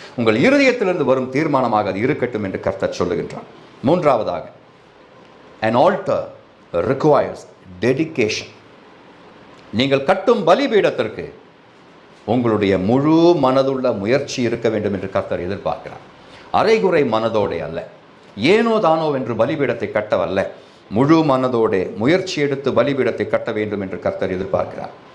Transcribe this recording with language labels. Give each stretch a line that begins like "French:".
Tamil: உங்கள் இருதயத்திலிருந்து வரும் தீர்மானமாக அது இருக்கட்டும் என்று கர்த்தர் சொல்லுகின்றார். மூன்றாவதாக,
English: an altar requires dedication.
Tamil: நீங்கள் கட்டும் பலிபீடத்திற்கு உங்களுடைய முழு மனதுள்ள முயற்சி இருக்க வேண்டும் என்று கர்த்தர் எதிர்பார்க்கிறார். அரைகுறை மனதோடே அல்ல, ஏனோ தானோ என்று பலிபீடத்தை கட்டவல்ல, முழு மனதோடே முயற்சி எடுத்து பலிபீடத்தை கட்ட வேண்டும் என்று கர்த்தர் எதிர்பார்க்கிறார்.